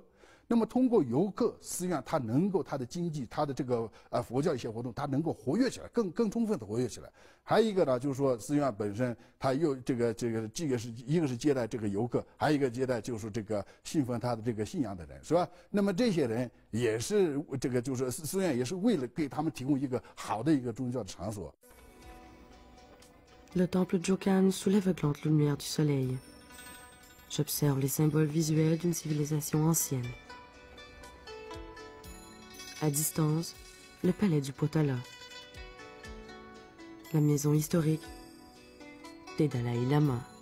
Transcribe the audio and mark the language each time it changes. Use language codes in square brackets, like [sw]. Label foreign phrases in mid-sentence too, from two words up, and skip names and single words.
[zh] 那么通过游客，寺院它能够它的经济，它的这个佛教一些活动，它能够活跃起来，更充分的活跃起来。还有一个呢，就是说寺院本身它又这个是一个是接待这个游客，还有一个接待就是这个信奉他的这个信仰的人，是吧？那么这些人也是这个就是寺院也是为了给他们提供一个好的一个宗教的场所。 [fr] Le temple Jokan sous l'aveuglante lumière du soleil. J'observe les symboles visuels d'une civilisation ancienne. À distance, le palais du Potala, la maison historique des Dalai Lama.